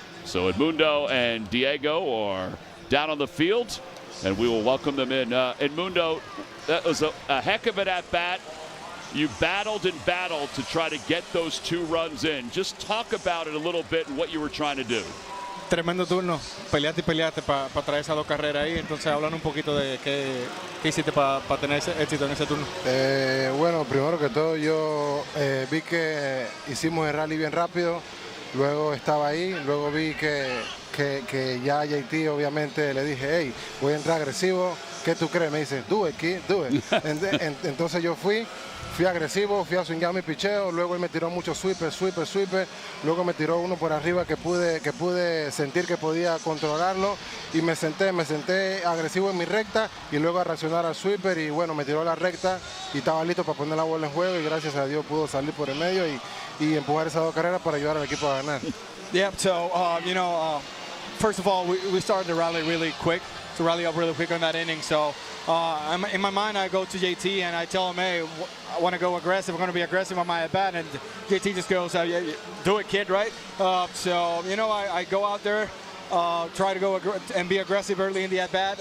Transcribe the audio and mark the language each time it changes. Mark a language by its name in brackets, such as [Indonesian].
[English] So Edmundo and Diego are down on the field, and we will welcome them in. Edmundo, that was a heck of an at-bat. You battled and battled to try to get those 2 runs in. Just talk about it a little bit and what you were trying to do. [Spanish] Tremendo turno, peleaste y peleaste para traer esas 2 carreras ahí. Entonces hablan un poquito de qué hiciste para tener ese éxito en ese turno. Bueno, primero que todo yo vi que hicimos el rally bien rápido, luego estaba ahí, luego vi que ya a JT obviamente le dije, hey, voy a entrar agresivo, ¿qué tú crees? Me dice, [English] do it, kid, do it. [Spanish] Entonces yo fui agresivo, fui a swingar mi picheo, luego él me tiró mucho sweeper, luego me tiró uno por arriba que pude sentir que podía controlarlo y me senté agresivo en mi recta y luego a reaccionar al sweeper y bueno, me tiró la recta y estaba listo para poner la bola en juego y gracias a Dios pudo salir por el medio y empujar esas 2 carreras para ayudar al equipo a ganar. [English] Yeah, so, first of all, we started the rally really quick. To rally up really quick on that inning. So in my mind, I go to JT and I tell him, hey, I want to go aggressive. I'm going to be aggressive on my at-bat. And JT just goes, yeah, do it, kid, right? So, I go out there, try to go and be aggressive early in the at-bat.